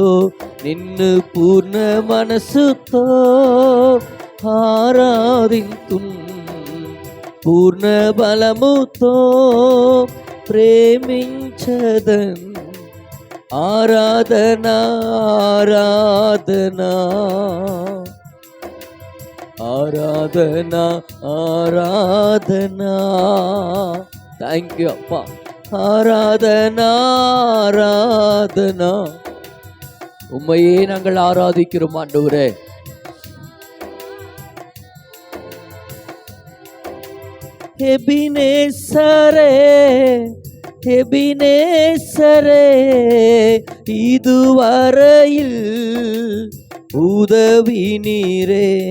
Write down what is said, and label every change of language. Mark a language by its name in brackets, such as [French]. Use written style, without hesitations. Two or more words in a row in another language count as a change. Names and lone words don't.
[Telugu] నిన్ను పూర్ణ మనసుతో ఆరాధింతున్, పూర్ణ బలముతో ప్రేమించదన్. ఆరాధన ఆరాధన ఆరాధన ఆరాధన. [Tamil] தேங்க்யூ அப்பா. ஆராதனா ஆராதனா. உம்மையே நாங்கள் ஆராதிக்கிறோம் ஆண்டவரே. எபினேசரே எபினேசரே, இதுவரையில் உதவி நீரே.